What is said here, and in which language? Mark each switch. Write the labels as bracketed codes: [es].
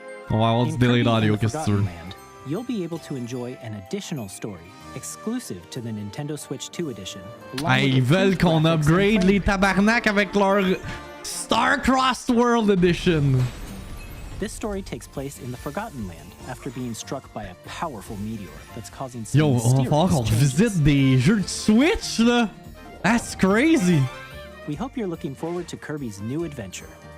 [fr] On va avoir du delay d'audio, qu'est-ce que tu veux? [en] You'll be able to enjoy an additional story exclusive to the Nintendo Switch 2 edition. [fr] Ah, ils veulent qu'on upgrade les tabarnak avec leur Star-Crossed World Edition. [en] This story takes place in the Forgotten Land after being struck by a powerful meteor that's causing some [fr] Yo, on va falloir qu'on visite des jeux de Switch, là. [en] That's crazy. We hope you're looking forward to Kirby's new adventure.